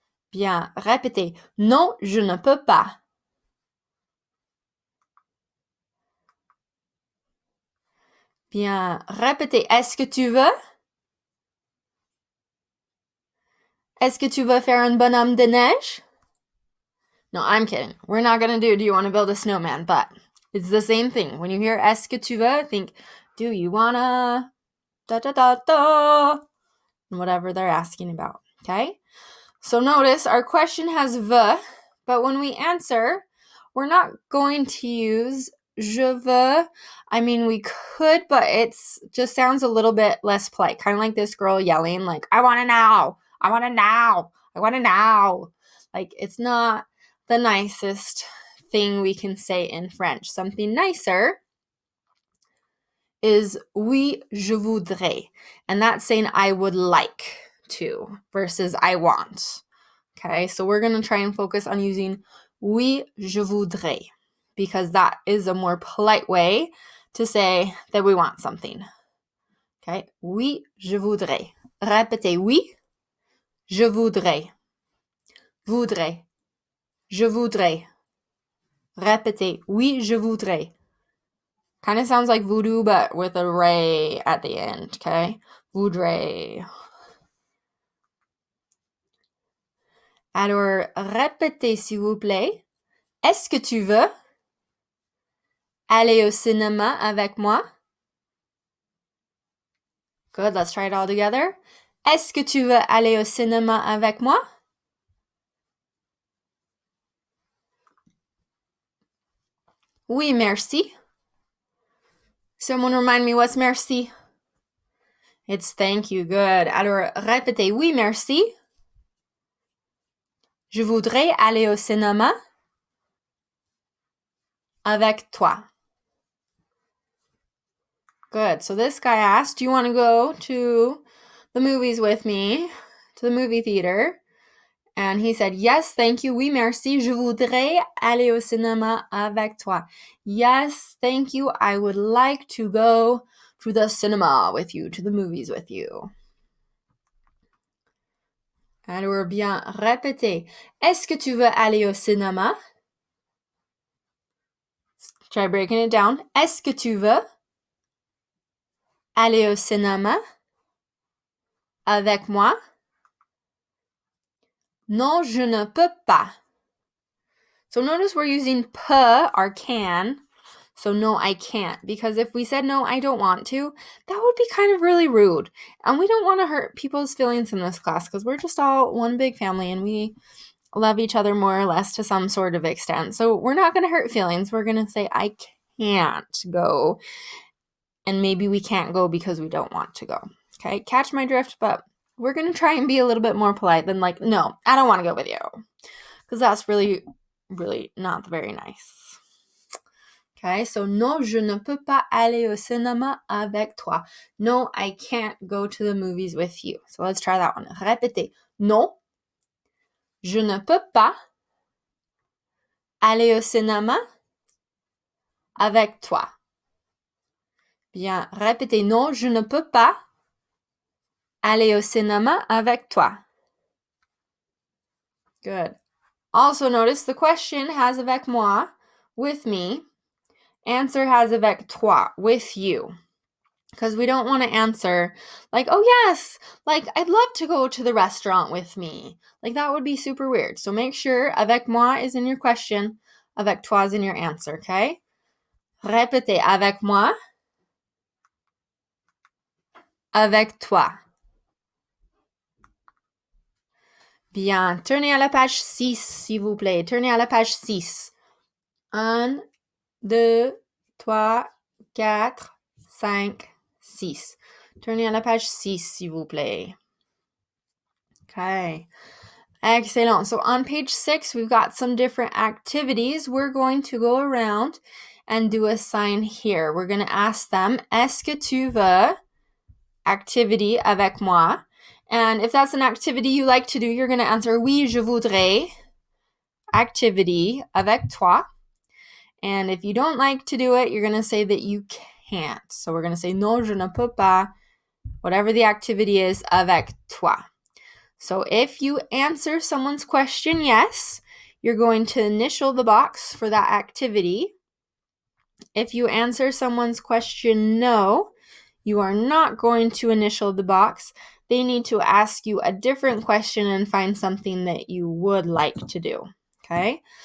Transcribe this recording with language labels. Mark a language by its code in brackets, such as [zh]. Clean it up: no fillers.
[fr] Bien, répétez non, je ne peux pas. Bien, répétez est-ce que tu veux? Est-ce que tu veux faire un bonhomme de neige? [en] No, I'm kidding. We're not going to do you want to build a snowman? But it's the same thing. When you hear [fr] est-ce que tu veux, [en] think, do you wanna da-da-da-da? Whatever they're asking about, okay? So notice our question has veut, but when we answer, we're not going to use [fr] je veux. [en] I mean, we could, but it's just sounds a little bit less polite. Kind of like this girl yelling, like, I want it now. I want it now. I want it now. Like, it's not the nicest thing we can say in French. Something nicer is [fr] oui, je voudrais. [en] And that's saying I would like to versus I want. Okay, so we're going to try and focus on using [fr] oui, je voudrais [en] because that is a more polite way to say that we want something. [fr] Okay, oui, je voudrais. Répétez, oui, je voudrais. Voudrais. Je voudrais. Répétez, oui, je voudrais. [en] Kind of sounds like voodoo, but with a ray at the end, okay? [fr] Voudrais. Alors, répétez, s'il vous plaît. Est-ce que tu veux aller au cinéma avec moi? [en] Good, let's try it all together. [fr] Est-ce que tu veux aller au cinéma avec moi? Oui, merci. [en] Someone remind me what's merci? It's thank you, good. [fr] Alors, répétez, oui, merci. Je voudrais aller au cinéma avec toi. [en] Good. So this guy asked, do you want to go to the movies with me, to the movie theater? And he said, yes, thank you. [fr] Oui, merci. Je voudrais aller au cinéma avec toi. [en] Yes, thank you. I would like to go to the cinema with you, to the movies with you. [fr] Alors, bien, répétez. Est-ce que tu veux aller au cinéma? [en] Try breaking it down. [fr] Est-ce que tu veux aller au cinéma avec moi? Non, je ne peux pas. [en] So notice we're using peut or can. So no, I can't. Because if we said no, I don't want to, that would be kind of really rude. And we don't want to hurt people's feelings in this class because we're just all one big family and we love each other more or less to some sort of extent. So we're not going to hurt feelings. We're going to say, I can't go. And maybe we can't go because we don't want to go. Okay, catch my drift, but we're going to try and be a little bit more polite than like, no, I don't want to go with you. Because that's really not very nice. [fr] Okay, so non, je ne peux pas aller au cinéma avec toi. [en] No, I can't go to the movies with you. So let's try that one. Répétez. [fr] Non, je ne peux pas aller au cinéma avec toi. Bien, répétez. Non, je ne peux pas aller au cinéma avec toi. [en] Good. Also notice the question has [fr] avec moi, [en] with me. Answer has [fr] avec toi, [en] with you. Because we don't want to answer like, oh yes, like I'd love to go to the restaurant with me. Like that would be super weird. So make sure [fr] avec moi [en] is in your question, [fr] avec toi [en] is in your answer, okay? [fr] Répétez avec moi, avec toi. Bien, tournez à la page 6, s'il vous plaît. Tournez à la page 6. 1, 2, 3, 4, 5, 6. Tournez à la page 6, s'il vous plaît. [en] Okay. Excellent. So on page 6, we've got some different activities. We're going to go around and do a sign here. We're going to ask them, [fr] est-ce que tu veux [en] activity [fr] avec moi? [en] And if that's an activity you like to do, you're going to answer, [fr] oui, je voudrais [en] activity [fr] avec toi. [en] And if you don't like to do it, you're going to say that you can't. So we're going to say, [fr] non, je ne peux pas, [en] whatever the activity is, [fr] avec toi. [en] So if you answer someone's question yes, you're going to initial the box for that activity. If you answer someone's question no, you are not going to initial the box. They need to ask you a different question and find something that you would like to do. Okay?